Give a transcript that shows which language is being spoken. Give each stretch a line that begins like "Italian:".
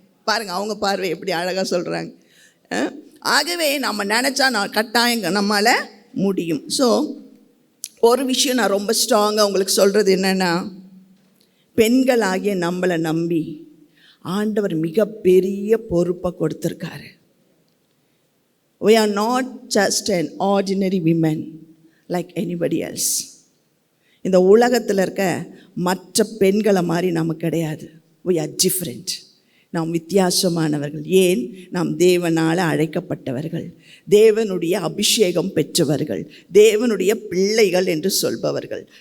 Tamil: பாருங்கள், அவங்க பார்வை எப்படி அழகாக சொல்கிறாங்க. ஆகவே நம்ம நினச்சா கட்டாயம் நம்மளால் முடியும். ஸோ ஒரு விஷயம் நான் ரொம்ப ஸ்ட்ராங்காக உங்களுக்கு சொல்கிறது என்னென்னா, பெண்களாகிய நம்மளை நம்பி ஆண்டவர் மிகப்பெரிய பொறுப்பை கொடுத்துருக்காரு.
English: We are not just an ordinary women like anybody else.
Tamil: இந்த உலகத்தில் இருக்க மற்ற பெண்களை மாதிரி நம்ம கிடையாது.
English: We are different.
Tamil: நாம் வித்தியாசமானவர்கள். ஏன்? நாம் தேவனால் அழைக்கப்பட்டவர்கள், தேவனுடைய அபிஷேகம் பெற்றவர்கள், தேவனுடைய பிள்ளைகள் என்று சொல்பவர்கள்.